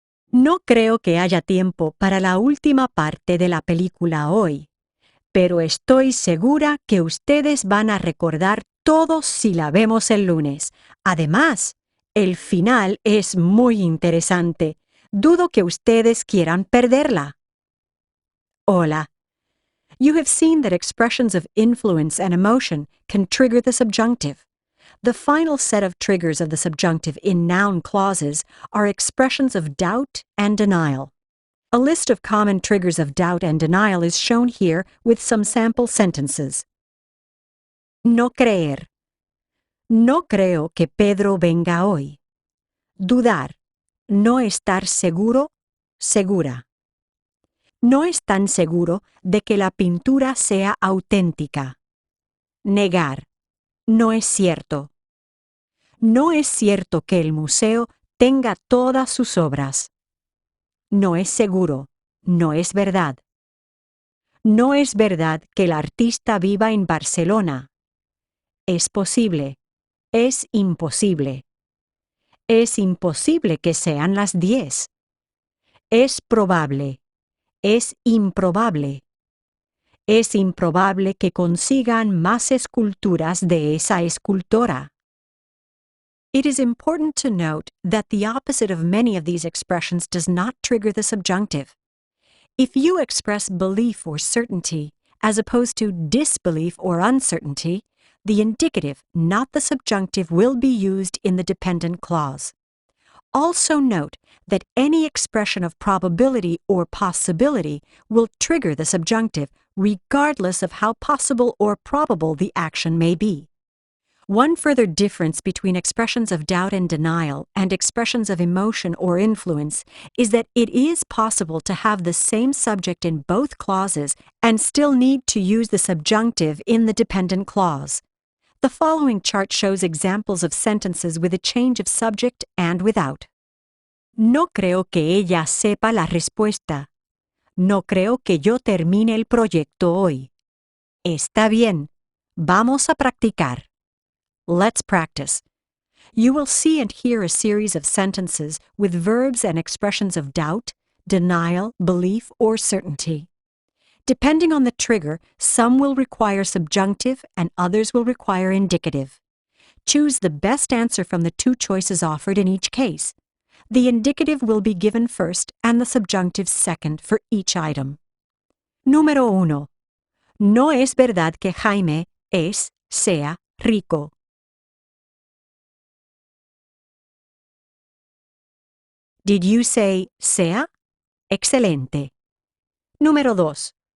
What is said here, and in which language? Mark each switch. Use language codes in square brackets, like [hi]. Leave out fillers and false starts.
[es] No creo que haya tiempo para la última parte de la película hoy, pero estoy segura que ustedes van a recordar todo si la vemos el lunes. Además, el final es muy interesante. Dudo que ustedes quieran perderla. Hola. [en] You have seen that expressions of influence and emotion can trigger the subjunctive. The final set of triggers of the subjunctive in noun clauses are expressions of doubt and denial. A list of common triggers of doubt and denial is shown here with some sample sentences. [es] No creer. No creo que Pedro venga hoy. Dudar. No estar seguro, segura. No es tan seguro de que la pintura sea auténtica. Negar. No es cierto. No es cierto que el museo tenga todas sus obras. No es seguro. No es verdad. No es verdad que el artista viva en Barcelona. Es posible. Es imposible. Es imposible que sean las 10. Es probable. Es improbable. Es improbable que consigan más esculturas de esa escultora. [en] It is important to note that the opposite of many of these expressions does not trigger the subjunctive. If you express belief or certainty, as opposed to disbelief or uncertainty, the indicative, not the subjunctive, will be used in the dependent clause. Also note that any expression of probability or possibility will trigger the subjunctive, regardless of how possible or probable the action may be. One further difference between expressions of doubt and denial and expressions of emotion or influence is that it is possible to have the same subject in both clauses and still need to use the subjunctive in the dependent clause. The following chart shows examples of sentences with a change of subject and without. [es] No creo que ella sepa la respuesta. No creo que yo termine el proyecto hoy. Está bien. Vamos a practicar. [en] Let's practice. You will see and hear a series of sentences with verbs and expressions of doubt, denial, belief, or certainty. Depending on the trigger, some will require subjunctive and others will require indicative. Choose the best answer from the two choices offered in each case. The indicative will be given first and the subjunctive second for each item. [es] Número 1. No es verdad que Jaime sea rico. [en] Did you say sea? [es] Excelente. Número 2.